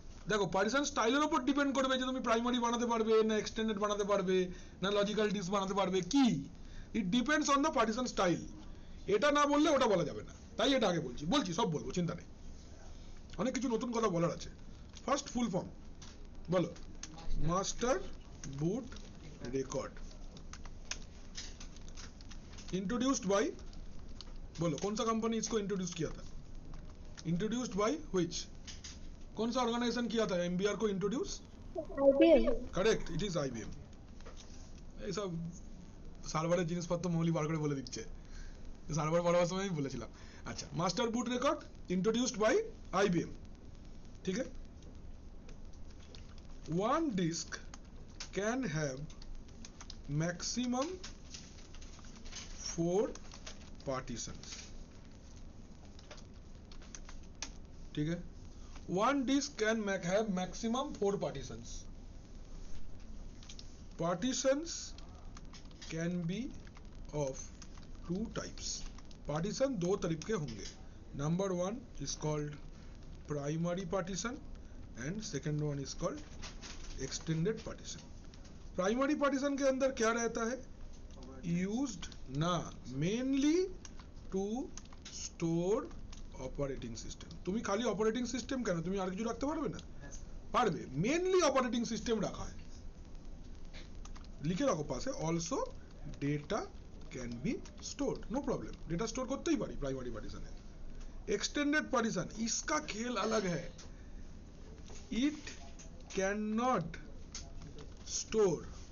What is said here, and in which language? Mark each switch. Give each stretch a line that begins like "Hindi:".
Bangla: দেখো পার্টিশন স্টাইলের উপর ডিপেন্ড করবে যে তুমি প্রাইমারি বানাতে পারবে না এক্সটেন্ডেড বানাতে পারবে না লজিক্যাল ডিস্ক বানাতে পারবে কি।
English: It depends on the partition style.
Bangla: এটা না বললে ওটা বলা যাবে না, তাই এটা আগে বলছি সব বলবো, চিন্তা নেই। অনেক কিছু নতুন কথা বলার আছে।
English: first full form
Hindi: बोलो।
English: master boot record introduced by,
Hindi: बोलो कौन सा कंपनी इसको इंट्रोड्यूस किया था? Introduced by which? कौन सा ऑर्गेनाइजेशन किया था MBR को introduce?
English: IBM। Correct, it is IBM।
Bangla: এই সব সার্ভারের জিনিসপত্র মৌলি বার করে বলে দিচ্ছে, সার্ভার বাড়াবার সময় আমি বলেছিলাম।
English: আচ্ছা, master boot record introduced by IBM,
Hindi: ठीक है।
English: One disk can have maximum 4 partitions,
Hindi: ठीक है।
English: One disk can have maximum 4 partitions. Partitions can be of 2 types.
Hindi: Partition 2 तरीके के होंगे।
English: Number 1 is called primary partition and second one is called extended partition.
Hindi: Primary partition के अंदर क्या रहता है?
Bangla: used না
English: mainly to store operating system
Bangla: তুমি খালি operating system কেন তুমি আর কিছু রাখতে পারবে না হ্যাঁ স্যার পারবে mainly operating system রাখা হয় লিখে রাখো পাশে
English: also data can be stored no problem
Bangla: data store করতেই পারি primary partition এ extended partition
Hindi: इसका खेल अलग है
English: it cannot store